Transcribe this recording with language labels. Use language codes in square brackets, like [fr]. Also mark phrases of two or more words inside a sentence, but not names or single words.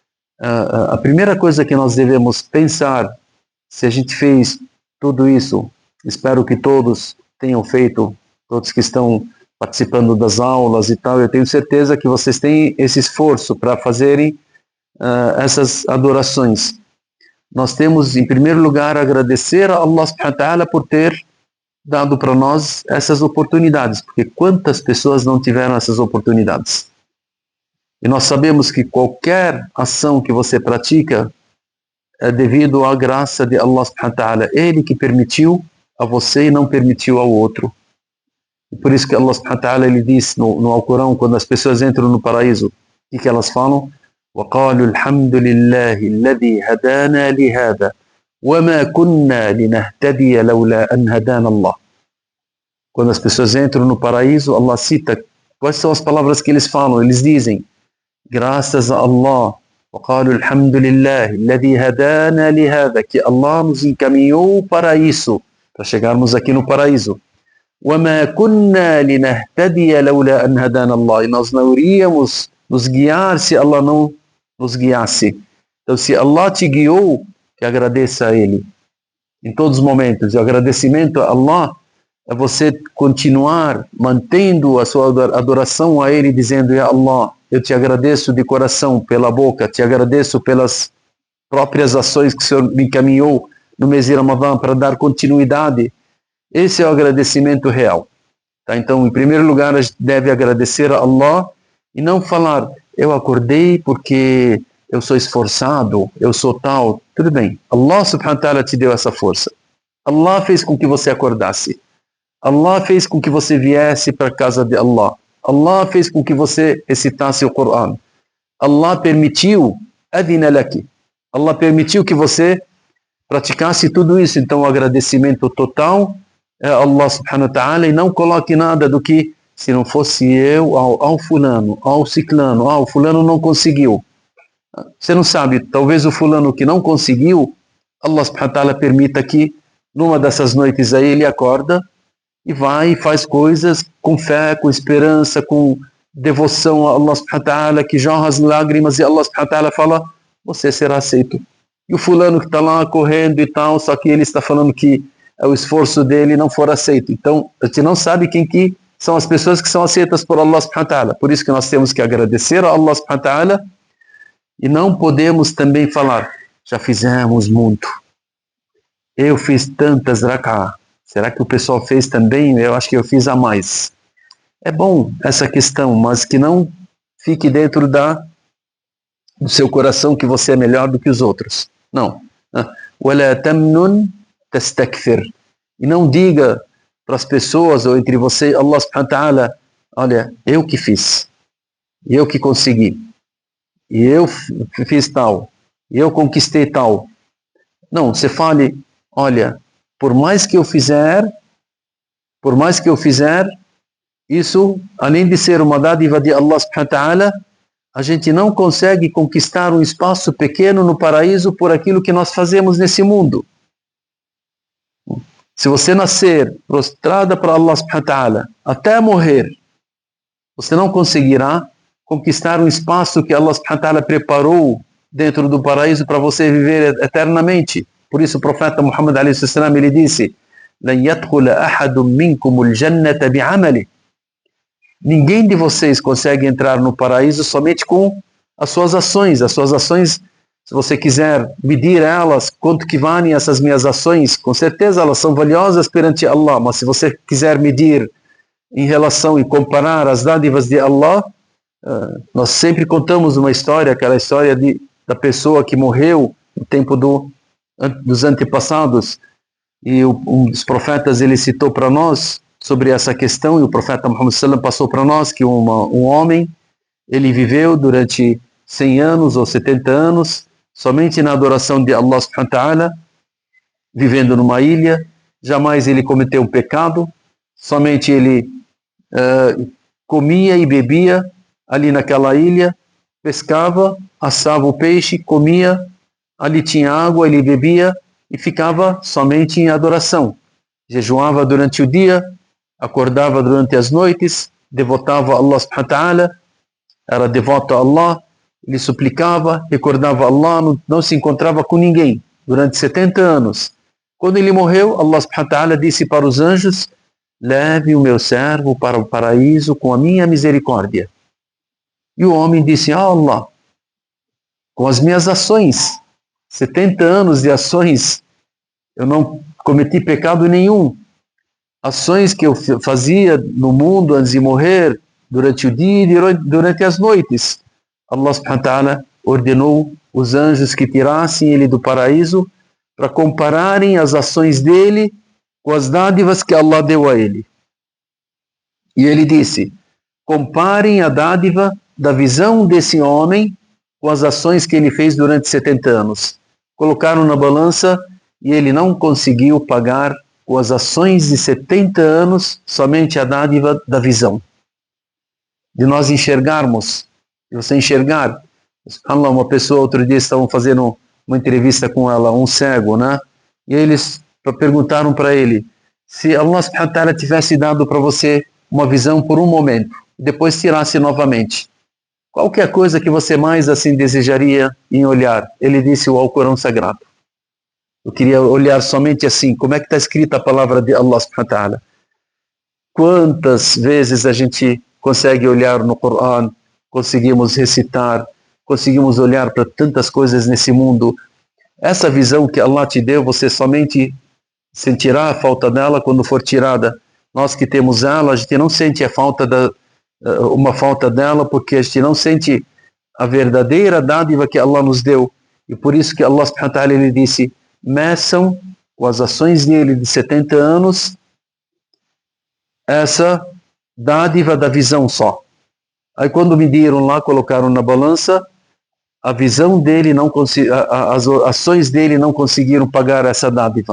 [pt] A primeira coisa que nós devemos pensar, se a gente fez tudo isso, espero que todos tenham feito, todos que estão participando das aulas e tal, eu tenho certeza que vocês têm esse esforço para fazerem essas adorações. Nós temos, em primeiro lugar, agradecer a [ar] الله سبحانه وتعالى [pt] por ter dado para nós essas oportunidades, porque quantas pessoas não tiveram essas oportunidades? E nós sabemos que qualquer ação que você pratica é devido à graça de [ar] الله سبحانه وتعالى. [pt] Ele que permitiu a você e não permitiu ao outro. E por isso que [ar] الله سبحانه وتعالى, [pt] ele diz no Alcorão, quando as pessoas entram no paraíso, o que elas falam? [ar] وَقَالُوا الْحَمْدُ لِلَّهِ الَّذِي هَدَانَا لِهَذَا وَمَا كُنَّا لِنَهْتَدِيَ لَوْلَا أَنْ هَدَانَ اللَّهُ. [pt] Quando as pessoas entram no paraíso, Allah cita quais são as palavras que eles falam. Eles dizem, graças a Allah, [ar] وَقَالُوا الْحَمْدُ لِلَّهِ الَّذِي هَدَانَا لِهَذَا, [pt] que Allah nos encaminhou para isso, para chegarmos aqui no paraíso. [ar] وَمَا كُنَّا لِنَهْتَدِيَ لَوْلَا أَنْ هَدَانَ اللَّهُ. [pt] E nós não iríamos nos guiar se Allah não nos guiasse. Então, se Allah te guiou, que agradeça a Ele em todos os momentos. E o agradecimento a Allah é você continuar mantendo a sua adoração a Ele, dizendo, [ar] يا الله, [pt] eu te agradeço de coração pela boca, te agradeço pelas próprias ações que o Senhor me encaminhou no mês de Ramadã para dar continuidade. Esse é o agradecimento real. Tá? Então, em primeiro lugar, a gente deve agradecer a Allah e não falar, eu acordei porque eu sou esforçado, eu sou tal. Tudo bem. [ar] الله سبحانه وتعالى [pt] te deu essa força. Allah fez com que você acordasse. Allah fez com que você viesse para a casa de Allah. Allah fez com que você recitasse o Coran. Allah permitiu, [ar] أذن لك. [pt] Allah permitiu que você praticasse tudo isso. Então, o agradecimento total é [ar] الله سبحانه وتعالى, [pt] e não coloque nada do que, se não fosse eu, ao fulano, ao ciclano, o fulano não conseguiu. Você não sabe, talvez o fulano que não conseguiu, [ar] الله سبحانه وتعالى [pt] permita que numa dessas noites aí ele acorda e vai e faz coisas com fé, com esperança, com devoção a [ar] الله سبحانه وتعالى, [pt] que jorra as lágrimas e [ar] الله سبحانه وتعالى [pt] fala, você será aceito. E o fulano que está lá correndo e tal, só que ele está falando que o esforço dele não for aceito. Então, a gente não sabe quem que são as pessoas que são aceitas por [ar] الله سبحانه وتعالى. [pt] Por isso que nós temos que agradecer a [ar] الله سبحانه وتعالى [pt] e não podemos também falar, já fizemos muito. Eu fiz tantas rak'ah. Será que o pessoal fez também? Eu acho que eu fiz a mais. É bom essa questão, mas que não fique dentro do seu coração que você é melhor do que os outros. Não. [ar] وَلَا تَمْنُنْ تَسْتَكْثِرْ. [pt] E não diga para as pessoas ou entre você e [ar] الله سبحانه وتعالى, [pt] olha, eu que fiz, eu que consegui, e eu fiz tal, e eu conquistei tal. Não, você fale, olha, por mais que eu fizer, isso, além de ser uma dádiva de [ar] الله سبحانه وتعالى, [pt] a gente não consegue conquistar um espaço pequeno no paraíso por aquilo que nós fazemos nesse mundo. Se você nascer prostrada para [ar] الله سبحانه وتعالى [pt] até morrer, você não conseguirá conquistar um espaço que [ar] الله سبحانه وتعالى [pt] preparou dentro do paraíso para você viver eternamente. Por isso o profeta Muhammad a.s. ele disse, [ar] لن يدخل أحد منكم الجنة بعمله. [pt] Ninguém de vocês consegue entrar no paraíso somente com as suas ações. As suas ações, se você quiser medir elas, quanto que valem essas minhas ações, com certeza elas são valiosas perante Allah, mas se você quiser medir em relação e comparar as dádivas de Allah, nós sempre contamos uma história, aquela história da pessoa que morreu no tempo dos antepassados, e um dos profetas ele citou para nós sobre essa questão, e o profeta Muhammad sallam passou para nós que um homem, ele viveu durante 100 anos ou 70 anos, somente na adoração de [ar] الله سبحانه وتعالى, [pt] vivendo numa ilha, jamais ele cometeu um pecado, somente ele comia e bebia ali naquela ilha, pescava, assava o peixe, comia, ali tinha água, ele bebia e ficava somente em adoração. Jejuava durante o dia, acordava durante as noites, devotava a [ar] الله سبحانه وتعالى, [pt] era devoto a Allah, ele suplicava, recordava Allah, não se encontrava com ninguém durante 70 anos. Quando ele morreu, [ar] الله سبحانه وتعالى [pt] disse para os anjos: leve o meu servo para o paraíso com a minha misericórdia. E o homem disse: Allah, com as minhas ações, 70 anos de ações, eu não cometi pecado nenhum. Ações que eu fazia no mundo antes de morrer, durante o dia e durante as noites. [ar] الله سبحانه وتعالى [pt] ordenou os anjos que tirassem ele do paraíso para compararem as ações dele com as dádivas que Allah deu a ele. E ele disse: comparem a dádiva da visão desse homem com as ações que ele fez durante 70 anos. Colocaram na balança e ele não conseguiu pagar com as ações de 70 anos somente a dádiva da visão. De nós enxergarmos, de você enxergar. Uma pessoa, outro dia, estavam fazendo uma entrevista com ela, um cego, né? E eles perguntaram para ele: se [ar] الله سبحانه وتعالى [pt] tivesse dado para você uma visão por um momento, depois tirasse novamente, qual que é a coisa que você mais assim desejaria em olhar? Ele disse: o Alcorão Sagrado. Eu queria olhar somente assim, como é que está escrita a palavra de [ar] الله سبحانه وتعالى. [pt] Quantas vezes a gente consegue olhar no Coran, conseguimos recitar, conseguimos olhar para tantas coisas nesse mundo. Essa visão que Allah te deu, você somente sentirá a falta dela quando for tirada. Nós que temos ela, a gente não sente uma falta dela, porque a gente não sente a verdadeira dádiva que Allah nos deu. E por isso que [ar] الله سبحانه وتعالى [pt] ele disse: meçam com as ações dele de 70 anos essa dádiva da visão só. Aí quando mediram lá, colocaram na balança, a visão dele as ações dele não conseguiram pagar essa dádiva.